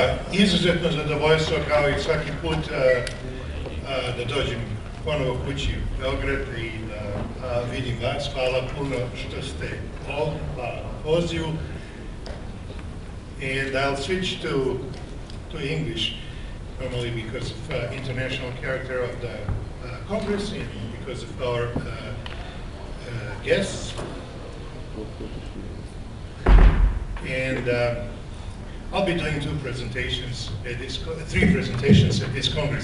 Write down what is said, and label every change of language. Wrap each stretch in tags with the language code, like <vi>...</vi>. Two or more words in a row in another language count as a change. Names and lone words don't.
<sr>Izuzetno zadovoljstvo kao i svaki put da dođem ponovo kući u Beograd i da vidim vas. Hvala puno što ste ovdje, hvala na pozivu.</sr> <en>And I'll switch to English, normally because of international character of the Congress and because of our guests. And I'll be doing three presentations at this Congress.</en>